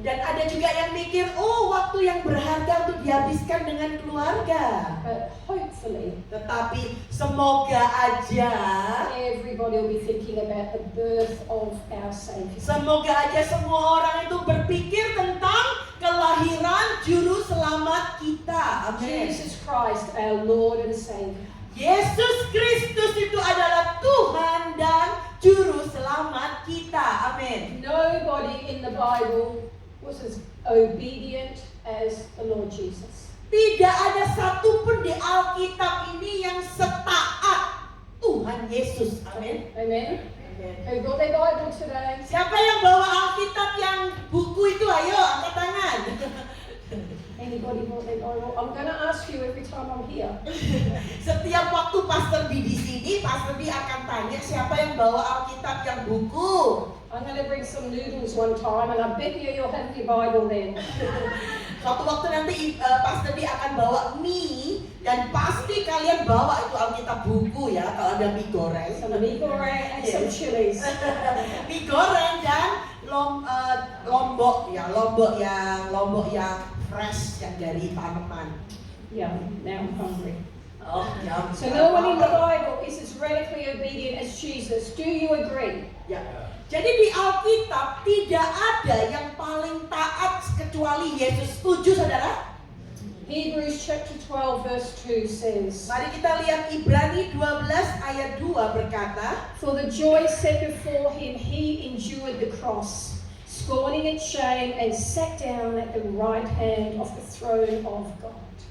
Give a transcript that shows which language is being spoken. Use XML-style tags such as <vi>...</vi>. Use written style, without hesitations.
<id>Dan ada juga yang mikir, waktu yang berharga untuk dihabiskan dengan keluarga.</id> <en>But hopefully,</en> <id>Tetapi semoga aja,</id> <en>everybody will be thinking about the birth of our Savior.</en> <id>semoga aja semua orang itu berpikir tentang kelahiran Juru Selamat kita. Amin.</id> <en>Jesus Christ, our Lord and Savior.</en> <id>Yesus Kristus itu adalah Tuhan dan Juru Selamat kita. Amin.</id> <en>Nobody in the Bible was as obedient as the Lord Jesus.</en> <id>Tidak ada satupun di Alkitab ini yang setaat Tuhan Yesus. Amin.</id> <en>Amen.</en> <id>Amin.</id> <en>Who got their Bible today?</en> <id>Siapa yang bawa Alkitab yang buku itu? Ayo angkat tangan.</id> <en>Anybody got their Bible? I'm going to ask you every time I'm here.</en> <id>Setiap waktu Pastor B di sini, Pastor B akan tanya siapa yang bawa Alkitab yang buku.</id> <en>I'm going to bring some noodles one time, and I bet you'll have your Bible then.</en> <id>Suatu waktu nanti Pastor B akan bawa mie dan pasti kalian bawa itu Alkitab buku ya kalau ada mie goreng.</id> <en>Some mie goreng and some chilies.</en> <id>Mie goreng dan lombok yang fresh yang dari tanaman.</id> <en>Yeah, now I'm hungry.</en> <id>Oh, ya.</id> <en>So no one in the Bible is as radically obedient as Jesus. Do you agree?</en> <id>Ya. Jadi di Alkitab tidak ada yang paling taat kecuali Yesus. Setuju saudara?</id> <en>Hebrews chapter 12 verse 2 says,</en> <id>Mari kita lihat Ibrani 12 ayat 2 berkata,</id> <en>For the joy set before him, he endured the cross, scorning its shame, and sat down at the right hand of the throne of God.</en>